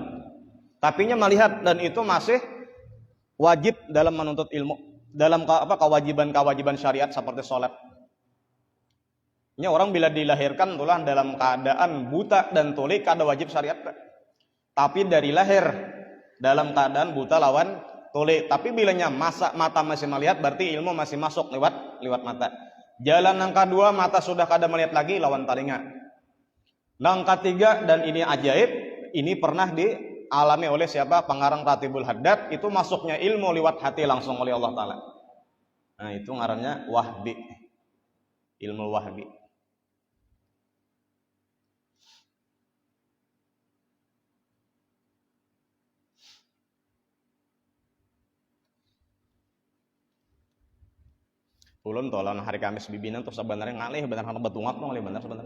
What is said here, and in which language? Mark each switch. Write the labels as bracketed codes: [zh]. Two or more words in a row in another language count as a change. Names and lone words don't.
[id] Tapi nya melihat dan itu masih wajib dalam menuntut ilmu. Dalam kewajiban syariat seperti sholat. Nya orang bila dilahirkan tulah dalam keadaan buta dan tuli kada wajib syariat. Tapi dari lahir dalam keadaan buta lawan tuli. Tapi bilanya mata masih melihat berarti ilmu masih masuk lewat mata. Jalan yang kedua mata sudah kada melihat lagi lawan telinga. Yang ketiga dan ini ajaib, ini pernah dialami oleh siapa? Pengarang Ratibul Haddad, itu masuknya ilmu lewat hati langsung oleh Allah Ta'ala. [bjn] Nah itu ngarannya wahbi, ilmu wahbi. Ulun tolong hari Kamis bibinan tuh sebenarnya ngalih benar karena betungap tuh ngalih benar sebenarnya.